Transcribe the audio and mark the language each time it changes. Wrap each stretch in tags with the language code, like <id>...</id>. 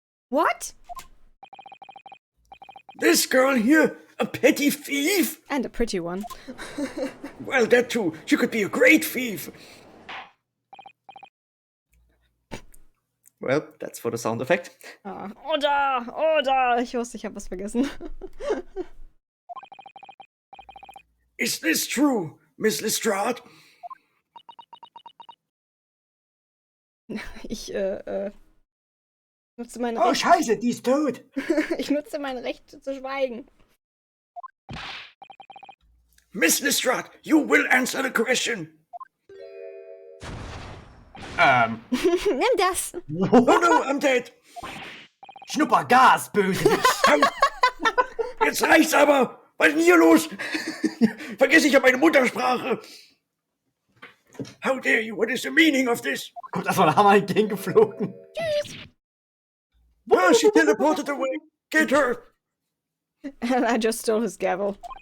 <en>What? This girl here, a petty thief? And a pretty one. Well, that too. She could be a great thief. Well, that's for the sound effect.</en> <de>Ah. Oder! Ich wusste, ich habe was vergessen.</de> <en>Is this true, Miss Lestrade?</en> <de>Ich, nutze mein Oh, Recht. Scheiße, die ist tot. Ich nutze mein Recht zu schweigen.</de> <en>Miss Lestrade, you will answer the question.</en> <de>Nimm das.</de> <en>Oh no, I'm dead.</en> <de>Schnupper Gas, böse. Jetzt reicht's aber. Was ist denn hier los? Vergesse ich ja meine Muttersprache.</de> <en>How dare you? What is the meaning of this?</en> <de>Kommt das war ein Hammer entgegengeflogen.</de> <en>Well, she teleported away. Get her. And I just stole his gavel.</en>